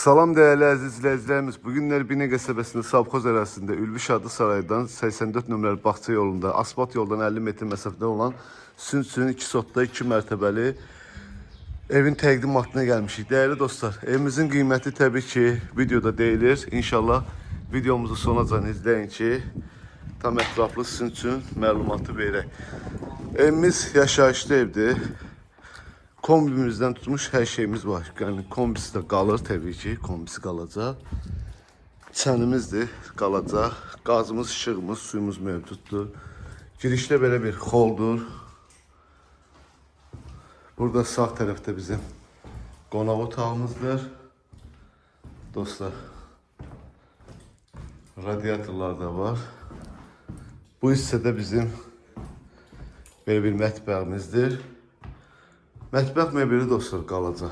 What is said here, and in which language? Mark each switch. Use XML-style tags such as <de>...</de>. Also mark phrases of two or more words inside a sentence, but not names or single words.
<az>Salam değerli əziz izləyicilərimiz. Bugünlər Binə qəsəbəsində Savxoz ərazisində Ülvi Şadlı Saraydan 84 nömrəli Bağça yolunda, asfalt yoldan 50 metr məsafədə olan Sünsün 2 sotda 2 mərtəbəli evin təqdimatına gəlmişik. Değerli dostlar, evimizin qiyməti təbii ki videoda deyilir. İnşallah videomuzu sonacan izləyin ki tam ətraflı sizin üçün məlumatı verək. Evimiz yaşayışlı evdir.</az> <tr>Kombimizden tutmuş her şeyimiz var. Yani kombisi de kalır tabii ki. Kombisi kalacak. Çənimizdir, kalacak. Gazımız, işığımız, suyumuz mevcuttur. Girişte böyle bir holdur.</tr> <az>Burada sağ tarafta bizim qonaq otağımızdır. Dostlar, radyatorlar da var. Bu hissədə bizim böyle bir mətbəximizdir. Mətbəx mebeli dostlar qalacaq.</az>